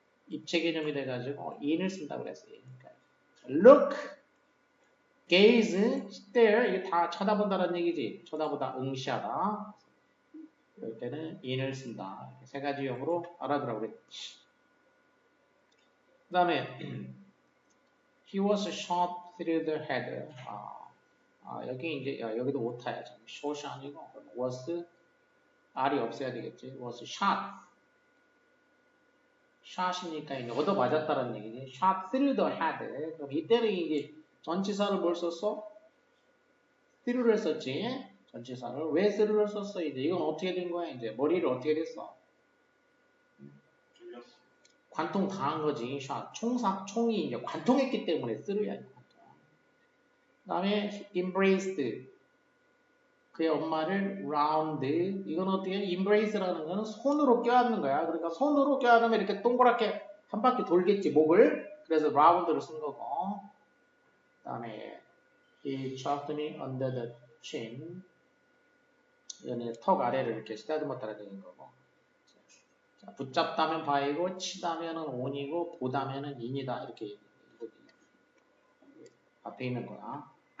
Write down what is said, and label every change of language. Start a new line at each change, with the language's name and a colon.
Korean: 입체 개념이 돼가지고 in을 쓴다고 그랬어요. 그러니까 look, gaze, stare 이게 다 쳐다본다는 얘기지. 쳐다보다, 응시하다. 이럴 때는 in을 쓴다. 이렇게 세 가지 용어로 알아두라고 그랬지.
English: 그 다음에 he was shot through the head.
Korean: 여기 이제 여기도 오타야. shot이 아니고 was R이 없어야 되겠지.
English: was shot.
Korean: shot이니까 이제 얻어 맞았다는 얘기지.
English: shot through the head.
Korean: 그럼 이때는 이제 전치사를 뭘 썼어? through를 썼지. 전치사를 왜 through를 썼어? 이제 이건 어떻게 된 거야? 이제 머리를 어떻게 됐어? 관통 당한 거지. shot. 총이 이제 관통했기 때문에 through야. 그 다음에 embraced. 그의 엄마를 round. 이건 어떻게 해? embrace라는 거는 손으로 껴안는 거야. 그러니까 손으로 껴안으면 이렇게 동그랗게 한 바퀴 돌겠지, 목을. 그래서 round를 쓴 거고.
English: 그 다음에 he choked me under the chin.
Korean: 이거는 턱 아래를 이렇게 쓰다듬었다는 얘기인 거고. 자, 붙잡다면 by고, 치다면은 on이고, 보다면은 in이다. 이렇게 앞에 있는 거야.